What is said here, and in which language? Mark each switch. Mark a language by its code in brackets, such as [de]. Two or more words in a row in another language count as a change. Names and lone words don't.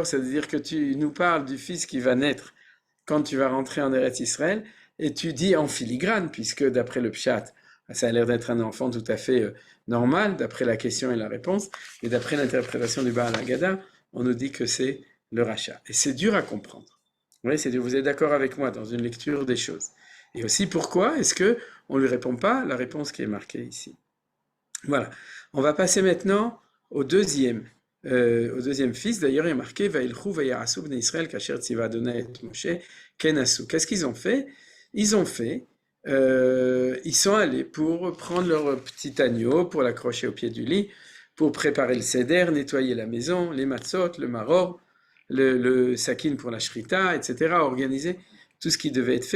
[fr] C'est-à-dire que tu nous parles du fils qui va naître quand tu vas rentrer en [he] ארץ ישראל, [fr] et tu dis en filigrane, puisque d'après le Pshat, ça a l'air d'être un enfant tout à fait normal, d'après la question et la réponse, et d'après l'interprétation du [he] בעל ההגדה, [fr] on nous dit que c'est le rachat. Et c'est dur à comprendre. Oui, c'est dur. Vous êtes d'accord avec moi dans une lecture des choses. Et aussi, pourquoi est-ce qu'on ne lui répond pas la réponse qui est marquée ici? Voilà. On va passer maintenant au deuxième fils. D'ailleurs, il est marqué « [he] וילכו ויעשו בני ישראל כאשר צוה אדני את משה כן עשו [fr] ». Qu'est-ce qu'ils ont fait? Ils sont allés pour prendre leur petit agneau, pour l'accrocher au pied du lit, pour préparer le seder, nettoyer la maison, les matzot, le maror, le sakin pour la shrita, etc., organiser tout ce qui devait être fait.